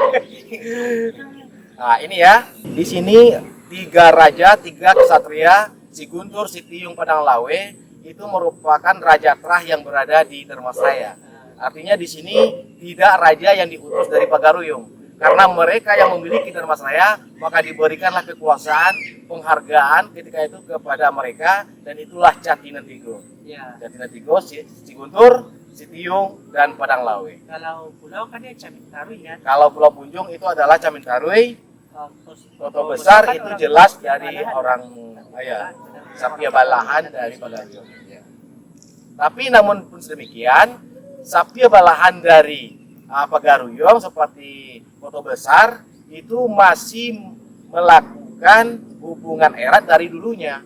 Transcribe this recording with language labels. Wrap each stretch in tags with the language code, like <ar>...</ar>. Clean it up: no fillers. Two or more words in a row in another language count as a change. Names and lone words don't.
<id>Nah ini ya, di sini 3 raja, 3 kesatria, Si Guntur, Si Tiyung, Padang Lawe itu merupakan raja terah yang berada di Dharmasraya. Artinya di sini tidak raja yang diutus dari Pagaruyung. Karena mereka yang memiliki Dharmasraya, maka diberikanlah kekuasaan, penghargaan ketika itu kepada mereka, dan itulah Catina Tigo. Catina Tigo, Si Guntur, Si Tiyung, dan Padang Lawe. Kalau pulau kan ya Camintarui ya. Kalau Pulau Punjung itu adalah Camintarui. Kota besar itu jelas dari orang</id> <min>Sapia Balahan</min> <id>dari Pagaruyung. Tapi namun pun demikian,</id> <min>Sapia Balahan</min> <id>dari Pagaruyung seperti Kota besar itu masih melakukan hubungan erat dari dulunya.</id>